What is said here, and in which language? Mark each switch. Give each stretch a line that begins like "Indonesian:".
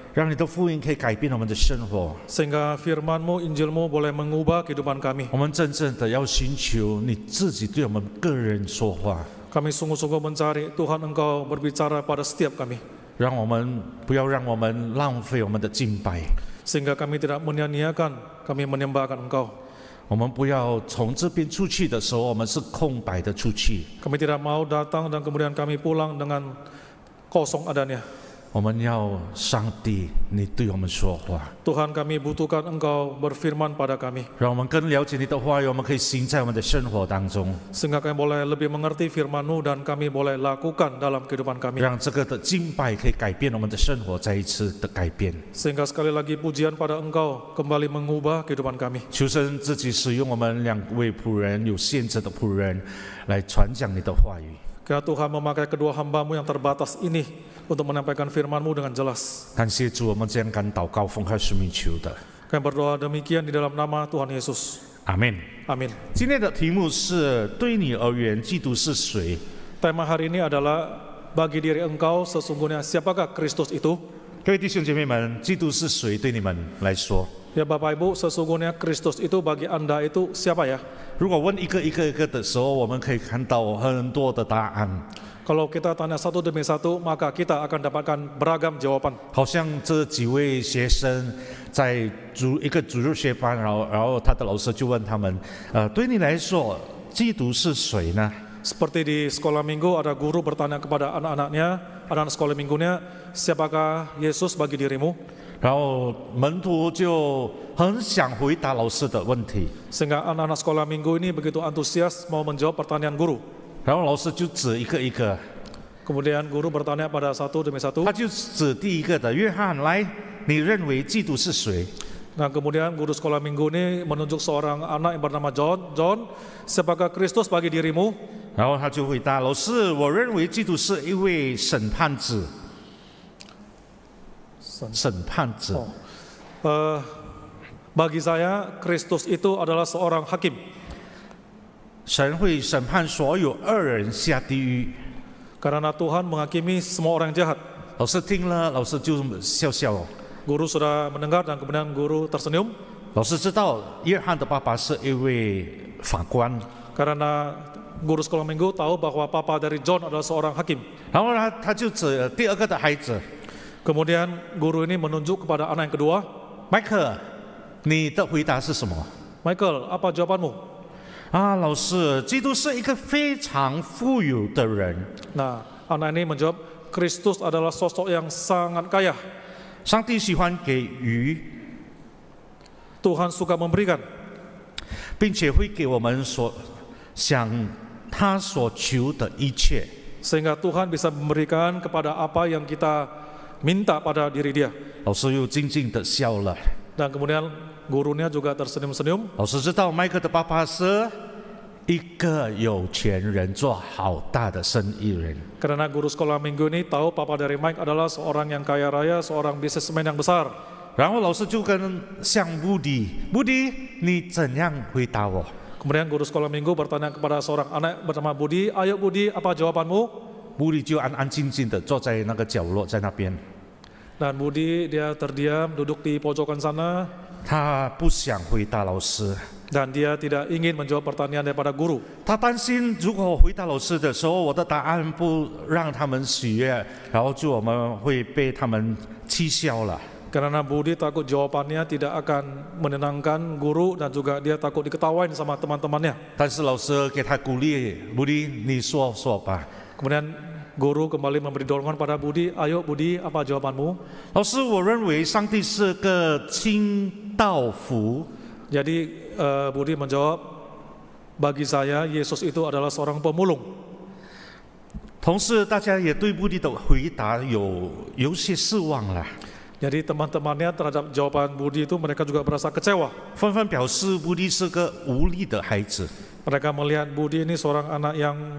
Chinese: 让你的福音可以改变我们的生活。
Indonesian: Sehingga firman-Mu, Injil-Mu boleh mengubah kehidupan kami.
Chinese: 我们真正的要寻求你自己对我们个人说话，
Indonesian: Kami sungguh-sungguh mencari Tuhan Engkau berbicara pada setiap kami.
Chinese: 不要让我们浪费我们的敬拜，
Indonesian: Sehingga kami tidak menyia-nyiakan, kami menyembahkan Engkau.
Chinese: 我们不要从这边出去的时候，我们是空白的出去。
Indonesian: Kami tidak mau datang dan kemudian kami pulang dengan kosong adanya.
Chinese: 我们要上帝，你对我们说话，
Indonesian: Tuhan, kami butuhkan Engkau berfirman pada kami.
Chinese: 让我们更了解你的话语，我们可以行在我们的生活当中，
Indonesian: Sehingga kami boleh lebih mengerti firman-Mu dan kami boleh lakukan dalam kehidupan kami.
Chinese: 让这个的敬拜可以改变我们的生活，再一次的改变。
Indonesian: Sehingga sekali lagi pujian pada Engkau kembali mengubah kehidupan kami.
Chinese: 求神自己使用我们两位仆人，有限制的仆人，来传讲你的话语。
Indonesian: Kiranya Tuhan memakai kedua hamba-Mu yang terbatas ini untuk menyampaikan firman-Mu dengan jelas.
Chinese: 感谢主，我们这样敢祷告，奉靠生命求的，
Indonesian: Kami berdoa demikian di dalam nama Tuhan Yesus.
Chinese: 阿门。
Indonesian: Amin.
Chinese: 今天的题目是：对你而言，基督是谁？
Indonesian: Tema hari ini adalah bagi diri engkau sesungguhnya siapakah Kristus itu?
Chinese: 各位弟兄姐妹们，基督是谁？对你们来说，
Indonesian: Ya Bapak Ibu, sesungguhnya Kristus itu bagi Anda itu siapa ya?
Chinese: 如果问一个的时候，我们可以看到很多的答案，
Indonesian: Kalau kita tanya satu demi satu, maka kita akan dapatkan beragam jawaban.
Chinese: 好像这几位学生在一个主日学班，然后他的老师就问他们，对你来说，基督是谁呢？
Indonesian: Seperti di sekolah minggu ada guru bertanya kepada anak-anaknya, anak-anak sekolah minggunya, siapakah Yesus bagi dirimu?
Chinese: 然后门徒就很想回答老师的问题，
Indonesian: Sehingga anak-anak sekolah minggu ini begitu antusias mau menjawab pertanyaan guru.
Chinese: 然后老师就指一个，
Indonesian: Kemudian guru bertanya pada satu demi satu.
Chinese: 他就指第一个的约翰来，你认为基督是谁？
Indonesian: Nah, kemudian guru sekolah minggu ini menunjuk seorang anak yang bernama John. John, siapakah Kristus bagi dirimu?
Chinese: 然后他就回答老师，我认为基督是一位审判者。审判者，
Indonesian: Bagi saya, Kristus itu adalah seorang hakim.
Chinese: 神会审判所有恶人下地狱。
Indonesian: Karena Tuhan menghakimi semua orang jahat.
Chinese: 老师听了，老师就笑笑。
Indonesian: Guru sudah mendengar dan kemudian guru tersenyum.
Chinese: 老师知道约翰的爸爸是一位法官，
Indonesian: Karena guru sekolah minggu tahu bahwa papa dari John adalah seorang hakim.
Chinese: 然后呢，他就指第二个的孩子
Indonesian: Kemudian guru ini menunjuk kepada anak yang kedua.
Chinese: 迈克，你的回答是什么？
Indonesian: Michael, apa jawabanmu?
Chinese: 啊，老师，基督是一个非常富有的人，
Indonesian: Nah, anak ini menjawab, Kristus adalah sosok yang sangat kaya.
Chinese: 上帝喜欢给予，
Indonesian: Tuhan suka memberikan,
Chinese: 并且会给我们想他所求的一切。
Indonesian: sehingga Tuhan bisa memberikan kepada apa yang kita minta pada diri dia.
Chinese: 老师又静静的笑了。
Indonesian: Dan kemudian gurunya juga tersenyum-senyum.
Chinese: 老师知道迈克的爸爸是一个有钱人，做好大的生意人。
Indonesian: Karena guru sekolah minggu ini tahu papa dari Mike adalah seorang yang kaya raya, seorang bisnismen yang besar.
Chinese: 然后老师就向布迪，你怎样回答我？
Indonesian: Kemudian guru sekolah minggu bertanya kepada seorang anak bernama Budi, ayo Budi, apa jawabanmu?
Chinese: 布迪就安安静静的坐在那个角落，在那边。
Indonesian: Dan Budi dia terdiam duduk di pojokan sana.
Chinese: 他不想回答老师，
Indonesian: Dan dia tidak ingin menjawab pertanyaan daripada guru.
Chinese: 他担心如果回答老师的时候，我的答案不让他们喜悦，然后我们会被他们讥笑了。
Indonesian: Karena Budi takut jawabannya tidak akan menenangkan guru dan juga dia takut diketawain sama teman-temannya.
Chinese: 但是老师给他鼓励，布迪，你说吧。
Indonesian: Kemudian guru kembali memberi dorongan pada Budi, ayo Budi, apa jawabanmu?
Chinese: 老师，我认为上帝是个清道夫。
Indonesian: Jadi Budi menjawab, bagi saya Yesus itu adalah seorang pemulung.
Chinese: 同时，大家也对布迪的回答有些失望了，
Indonesian: Jadi teman-temannya terhadap jawaban Budi itu mereka juga merasa kecewa.
Chinese: 纷纷表示布迪是个无力的孩子，
Indonesian: Mereka melihat Budi ini seorang anak yang